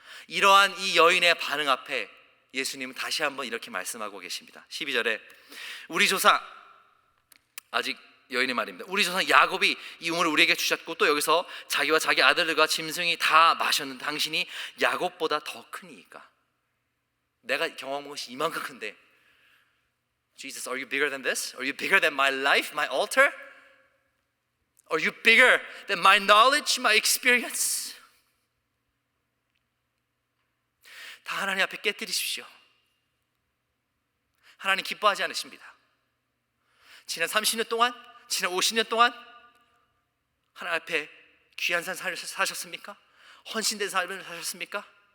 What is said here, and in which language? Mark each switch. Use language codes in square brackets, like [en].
[ko] 이러한 이 여인의 반응 앞에 예수님은 다시 한번 이렇게 말씀하고 계십니다. 12절에 우리 조상, 아직 여인의 말입니다. 우리 조상 야곱이 이 우물을 우리에게 주셨고 또 여기서 자기와 자기 아들들과 짐승이 다 마셨는데 당신이 야곱보다 더 크니까. 내가 경험한 것이 이만큼 큰데, [en] Jesus, are you bigger than this? Are you bigger than my life, my altar? Are you bigger than my knowledge, my experience? [ko] 다 하나님 앞에 깨뜨리십시오. 하나님 기뻐하지 않으십니다. 지난 30년 동안, 지난 50년 동안 하나님 앞에 귀한 삶 사셨습니까? 헌신된 삶을 사셨습니까?